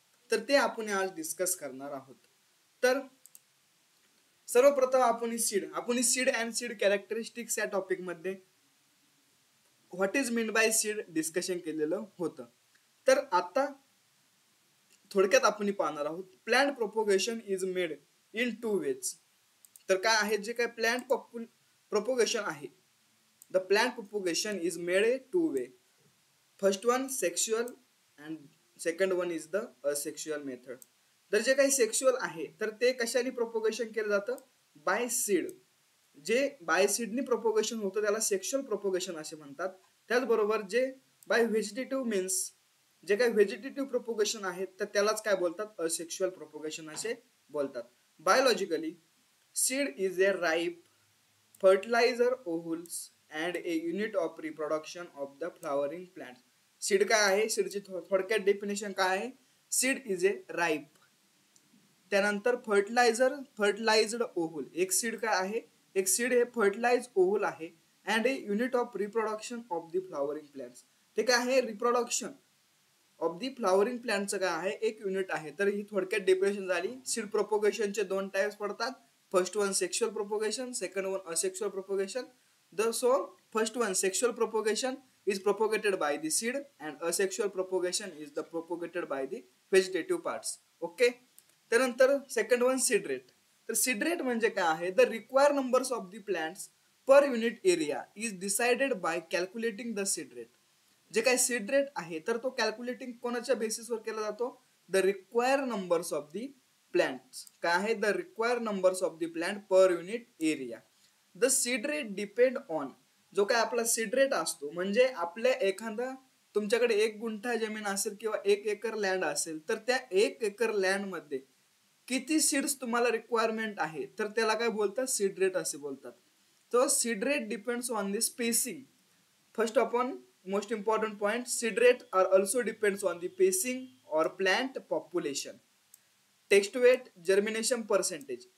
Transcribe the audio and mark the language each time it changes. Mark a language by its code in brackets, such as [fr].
[mr] तर ते आपण आज डिस्कस करणार आहोत. तर सर्वप्रथम आपण सीड अँड सीड कॅरेक्टरिस्टिक्स या टॉपिक मध्ये [en] what is mean by seed [mr] discussion केलेलं होतं. तर आता थोडक्यात आपण पाहणार आहोत. [en] Plant propagation is made in 2 ways. [mr] तर काय आहे, जे काय प्लांट प्रोपोगेशन आहे, [en] The plant propagation is made a 2 way. First one sexual and second one is the asexual method. [mr] तर जे काही सेक्शुअल आहे तर ते कशाने प्रोपोगेशन केलं जातं, बाय सीड. जे बाय सीडनी प्रोपोगेशन होतं त्याला सेक्शुअल प्रोपोगेशन असे म्हणतात. त्याचबरोबर जे बाय व्हेजिटेटिव्ह मीन्स जे काही व्हेजिटेटिव्ह प्रोपोगेशन आहे तर त्यालाच काय बोलतात, असेक्शुअल प्रोपोगेशन असे बोलतात. [en] Biologically seed is a ripe fertilizer ovules and a unit of reproduction of the flowering plant. [mr] Seed काय आहे, सीडची थोडक्यात डेफिनेशन काय आहे, [en] seed is a ripe, [mr] त्यानंतर फर्टिलाइज्ड ओव्हल. एक सीड काय आहे, एक सीड हे फर्टिलाइज ओव्हल आहे [en] And a unit of reproduction of the flowering plants. [mr] ते काय आहे, रिप्रोडक्शन ऑफ दी फ्लॉवरिंग प्लांटचं काय आहे, एक युनिट आहे. तर ही थोडक्यात डेफिनेशन झाली. सीड प्रोपोगेशनचे 2 टाइप्स पडतात. [en] First one sexual propagation, second one asexual propagation. So first one sexual propagation is propagated by the seed and asexual propagation is the propagated by the vegetative parts. [mr] Okay. त्यानंतर second one seed rate. तर seed rate म्हणजे काय आहे, [en] The required numbers of the plants per unit area is decided by calculating the seed rate. [mr] जे काय seed rate आहे तर तो कॅल्क्युलेटिंग कोणाच्या बेसिसवर केला जातो, [en] The required numbers of the plants. [mr] काय आहे, [en] The required numbers of the plant per unit area. The seed rate depend on, [mr] जो काय आपला सीड रेट असतो म्हणजे आपल्या एखादा तुमच्याकडे 1 गुंठा जमीन असेल किंवा 1 एकर लँड असेल तर त्या 1 एकर लँड मध्ये किती सीड्स तुम्हाला रिक्वायरमेंट आहे तर त्याला काय बोलतात, सीड रेट असे बोलतात. तो [en] Seed rate depends on the spacing. First upon most important point, seed rate are also depends on the pacing और plant population, text weight, germination percentage.